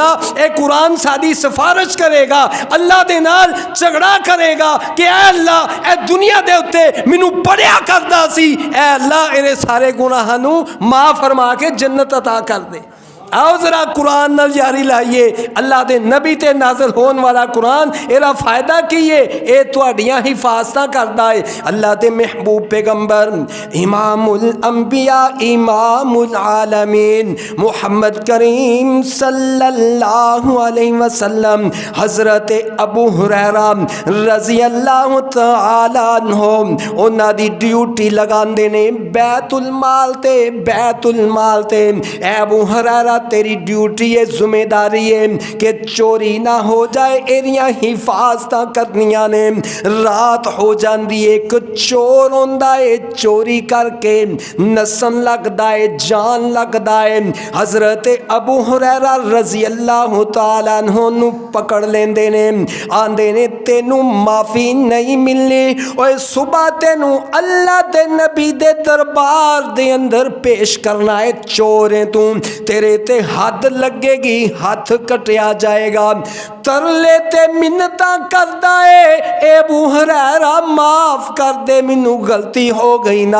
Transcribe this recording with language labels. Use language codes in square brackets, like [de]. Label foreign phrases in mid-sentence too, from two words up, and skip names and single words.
[pa] اے قرآن ساڈی سفارش کرے گا، اللہ دے نال جھگڑا کرے گا کہ اے اللہ اے دنیا دے اتے مینوں پڑھیا کردا سی، اے اللہ ایہدے سارے گناہاں نوں معاف فرما کے جنت عطا کر دے. آؤ ذرا قرآن نال یاری لائیے۔ اللہ دے نبی تے نازل ہون والا قرآن ایہدا فائدہ کی ہے، ایہہ تہاڈیاں حفاظتاں کردا ہے. اللہ دے محبوب پیغمبر امام الانبیاء امام العالمین محمد کریم [ar] صلی اللہ علیہ وسلم [pa] حضرت ابو ہریرہ [ar] رضی اللہ تعالیٰ عنہ [pa] اونہاں دی ڈیوٹی لاندے نے بیت المال تے اے ابو ہریرہ تیری ڈیوٹی ہے، ذمہ داری ہے کہ چوری نہ ہو جائے، ایہدیاں حفاظتاں کرنیاں نے. رات ہو جاندی ہے، اک چور ہوندا ہے، چوری کر کے نسن لگدا ہے، جان لگدا ہے. حضرت ابو ہریرہ [ar] رضی اللہ تعالیٰ عنہ [pa] نوں پھڑ لیندے نے، آندے نے تینوں معافی نہیں ملنی. اوئے صبح تینوں اللہ دے نبی دے دربار دے اندر پیش کرنا ہے، چور ہے توں، تیرے تے حد لگے گی، ہتھ کٹیا جائے گا. ترلے تے منتاں کردا ہے، اے ابو ہریرہ معاف کر دے، مینوں غلطی ہو گئی نا.